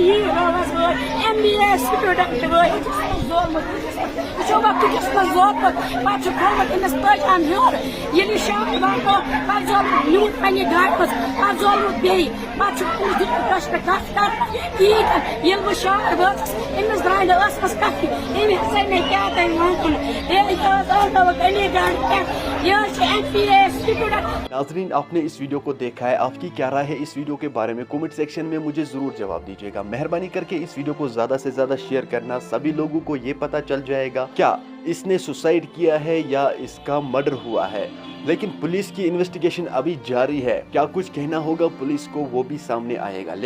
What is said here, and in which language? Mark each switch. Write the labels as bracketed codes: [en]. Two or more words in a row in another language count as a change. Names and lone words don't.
[ks] یی رووَس وٲے [en] MBA student [ks] وٲے زولمُت وٕچھو وۄنۍ کُٹھِس منٛز زوپُت پَتہٕ چھُ کھولمُت أمِس پٲجام ہیوٚر ییٚلہِ یہِ شام واتو پَتہٕ زولمُت نیوٗن پنٛنہِ گاڑِ منٛز پَتہٕ زولمُت بیٚیہِ پَتہٕ چھُ أمِس دیُتمُت کٲشرِ کَتھ کَرنہٕ کِہیٖنۍ ییٚلہِ بہٕ شہر وٲژٕس أمِس درٛاے نہٕ ٲسمَس کَتھٕے أمۍ ہَسا مےٚ کیٛاہ تۄہہِ وَنُن ہے یہِ حظ آنٲوٕکھ علی گڑھ پٮ۪ٹھ یہِ حظ چھِ [en] MBA student. [ur] ناظرین، آپ نے اس ویڈیو کو دیکھا ہے، آپ کی کیا رائے ہے اس ویڈیو کے بارے میں [en] comment section [ur] میں مجھے ضرور جواب دیجیے گا. مہربانی کر کے اس ویڈیو کو زیادہ سے زیادہ شیئر کرنا، سبھی لوگوں کو یہ پتا چل جائے گا کیا اس نے سوسائڈ کیا ہے یا اس کا مرڈر ہوا ہے. لیکن پولیس کی انویسٹیگیشن ابھی جاری ہے، کیا کچھ کہنا ہوگا پولیس کو وہ بھی سامنے آئے گا.